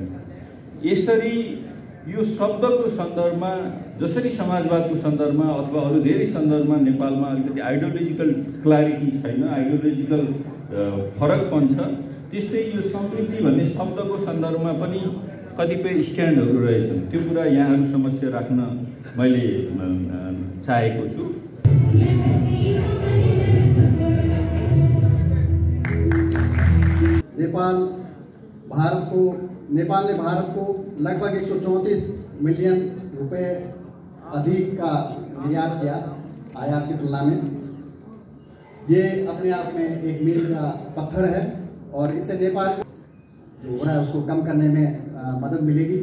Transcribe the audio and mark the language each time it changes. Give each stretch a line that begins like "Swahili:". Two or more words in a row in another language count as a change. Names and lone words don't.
Nepali: यसरी यो शब्दको सन्दर्भमा जसरी समाजवादको सन्दर्भमा अथवा अरू धेरै सन्दर्भमा नेपालमा अलिकति
English: ideological clarity
Nepali: छैन, आइडियोलोजिकल फरकपन छ, त्यस्तै यो समृद्धि भन्ने शब्दको सन्दर्भमा पनि कतिपय स्ट्यान्डहरू रहेछन्। त्यो कुरा यहाँहरू समक्ष राख्न मैले चाहेको छु।
Hindi: नेपाल ने भारत को लगभग 134 मिलियन रुपए अधिक का निर्यात किया आयात की तुलना में। ये अपने आप में एक मील का पत्थर है और इससे नेपाल जो हो रहा है उसको कम करने में मदद मिलेगी।